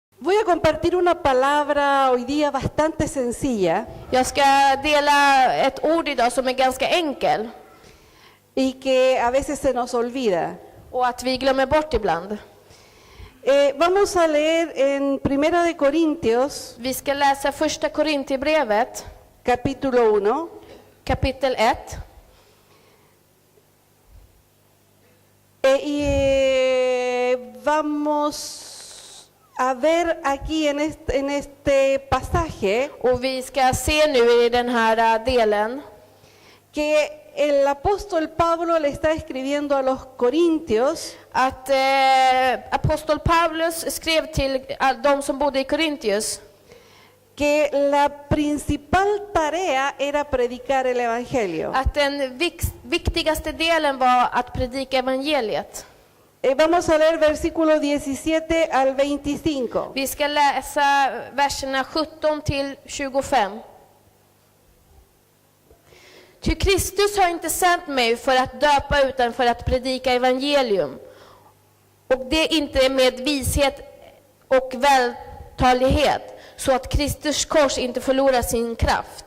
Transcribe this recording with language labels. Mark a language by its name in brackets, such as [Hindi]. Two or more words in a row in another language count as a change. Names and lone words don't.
[Spanish] voy a compartir una palabra hoy día bastante sencilla [Swedish] Jag ska dela ett ord idag som är ganska enkel [Spanish] y que a veces se nos olvida. [Swedish] och att vi glömmer bort ibland. [Spanish] Vamos a leer en Primera de Corintios, [Swedish] Vi ska läsa första Korintierbrevet, [Spanish] capítulo 1. [Swedish] kapitel 1. [Spanish] Vamos a ver aquí en este pasaje [Swedish] Och vi ska se nu i den här delen [Spanish] que el apóstol Pablo le está escribiendo a los corintios [Swedish] att apostol Paulus skrev till de som bodde i Korintius [Spanish] que la principal tarea era predicar el evangelio. [Swedish] att den viktigaste delen var att predika evangeliet. [Spanish] Vamos a leer versículo 17 al 25. [Swedish] Vi ska läsa verserna 17 till 25. Ty Kristus har inte sänt mig för att döpa utan för att predika evangelium. Och det inte med vishet och vältalighet, så att Kristus kors inte förlorar sin kraft.